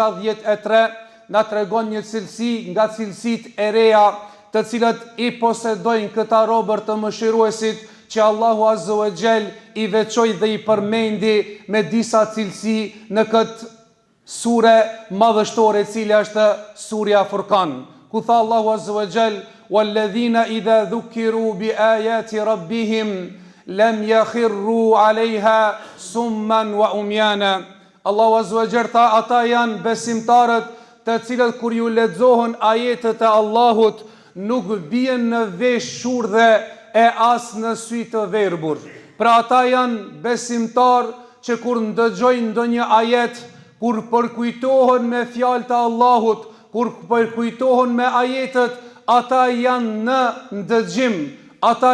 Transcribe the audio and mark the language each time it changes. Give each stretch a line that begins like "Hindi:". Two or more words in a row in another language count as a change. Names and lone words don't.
Albanian: 73, na tregon një cilësi nga cilësitë e reja, të cilat i posedojnë këta robër të Mëshiruesit, që Allahu
Arabic: عز وجل
Albanian: i veçoi dhe i përmendi me disa cilësi në këtë sure madhështore, e cila është surja Furqan, ku tha Allahu
Arabic: عز وجل: "والذين إذا ذكروا بآيات ربهم لم يخروا عليها صما وعميانا."
Albanian: Allahu
Arabic: عز وجل
Albanian: tha, ata janë besimtarët të cilët kur ju lexohen ajetet e Allahut nuk bien në vesh shurdhe e as në sy të verbur. Pra ata janë besimtar që kur ndëgjojnë ndonjë ajet, kur përkujtohen me fjalët e Allahut, kur përkujtohen me ajetet, ata janë në ndëgjim, ata